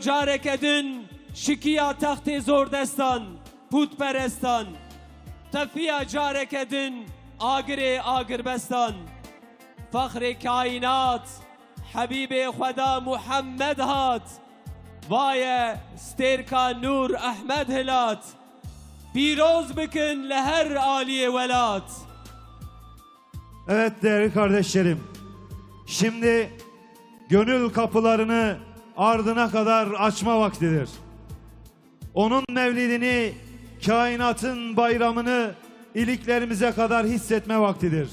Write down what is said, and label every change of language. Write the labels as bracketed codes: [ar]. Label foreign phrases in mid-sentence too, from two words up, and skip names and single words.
[ku] carek edin şikiya textê zordestan pûtperestan tefiya carek edin agirê agirbestan فخر kainat Habibê Xweda Muhammed hat vaye stêrka Nur Ahmed hilat pîroz bikin li her aliyê welat. [tr] Evet değerli kardeşlerim, şimdi gönül kapılarını ardına kadar açma vaktidir. Onun mevlidini, kainatın bayramını iliklerimize kadar hissetme vaktidir.